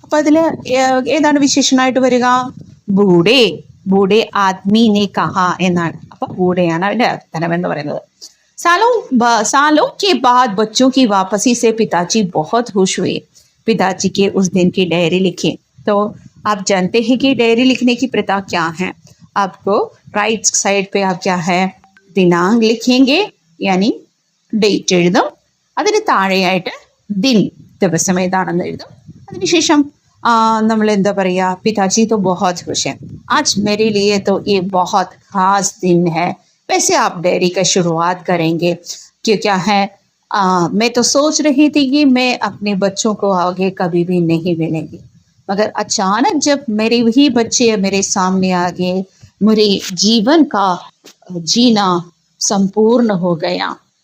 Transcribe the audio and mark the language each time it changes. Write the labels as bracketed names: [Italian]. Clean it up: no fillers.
[Malayalam] അപ്പൊ അതില് ഏതാണ് വിശേഷണമായിട്ട് വരിക? ബൂഡേ, [Hindi] ബൂഡേ ആദ്മി ने कहा [Malayalam] എന്നാണ്. അപ്പൊ ബൂഡയാണ് അതിന്റെ അർത്ഥം എന്ന് പറയുന്നത്. [Hindi] सालों के बाद बच्चों की वापसी से पिताजी बहुत खुश हुए। पिताजी के उस दिन की डायरी लिखे। तो आप जानते हैं कि डायरी लिखने की प्रथा क्या है। आपको राइट साइड पे आप क्या है, दिनांक लिखेंगे, यानी [Malayalam] ഡേറ്റ് എഴുതും. അതിന് താഴെയായിട്ട് ദിൻ, ദിവസം ഏതാണെന്ന് എഴുതും. അതിനുശേഷം നമ്മൾ എന്താ പറയുക, [Hindi] पिताजी तो बहुत खुश हैं, आज मेरे लिए तो ये बहुत खास दिन है. वैसे आप डायरी का शुरुआत करेंगे कि क्या है, मैं तो सोच रही थी कि मैं अपने बच्चों को आगे कभी भी नहीं मिलेंगी, मगर अचानक जब मेरे ही बच्चे मेरे सामने आ गए, मेरे जीवन का जीना संपूर्ण हो गया.